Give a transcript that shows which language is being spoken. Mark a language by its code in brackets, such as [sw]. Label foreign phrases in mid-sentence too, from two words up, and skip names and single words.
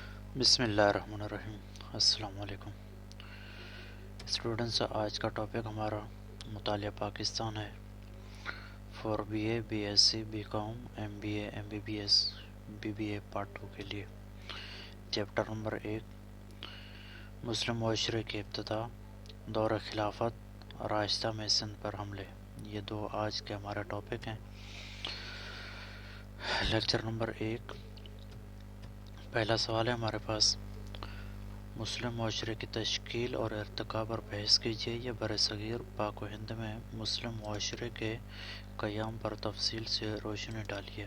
[ar] بسم اللہ الرحمن الرحیم۔ السلام علیکم [ur] اسٹوڈنٹس، آج کا ٹاپک ہمارا مطالعہ پاکستان ہے فار B.A B.S.C B.Com M.B.A M.B.B.S B.B.A پارٹ 2 کے لیے۔ چیپٹر نمبر 1، مسلم معاشرے کی ابتدا، دور خلافت، راستہ میں سندھ پر حملے۔ یہ دو آج کے ہمارے ٹاپک ہیں۔ لیکچر نمبر 1، پہلا سوال ہے ہمارے پاس، مسلم معاشرے کی تشکیل اور ارتقاء پر بحث کیجیے یا برصغیر پاک و ہند میں مسلم معاشرے کے قیام پر تفصیل سے روشنی ڈالیے۔